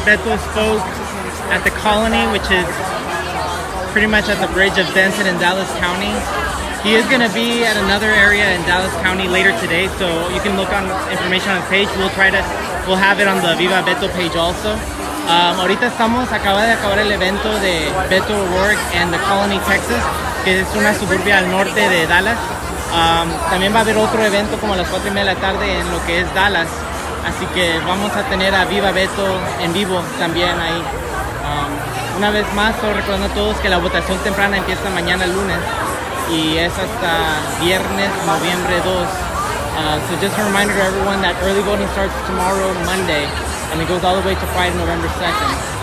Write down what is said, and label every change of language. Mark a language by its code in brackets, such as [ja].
[en] Beto spoke at the Colony, which is pretty much at the bridge of Denson in Dallas County. He is going to be at another area in Dallas County later today, so you can look on information on the page. We'll have it on the Viva Beto page also. [es] Ahorita acaba de acabar el evento de Beto O'Rourke en the Colony, Texas, que es una suburbia al norte de Dallas. También va a haber otro evento como a las 4:30 de la tarde en lo que es Dallas. Así que vamos a tener a Viva Beto en vivo también ahí. Una vez más, estoy recordando a todos que la votación temprana empieza mañana lunes y es hasta viernes, noviembre 2. [en] So just a reminder to everyone that early voting starts tomorrow, Monday, and it goes all the way to Friday, November 2nd.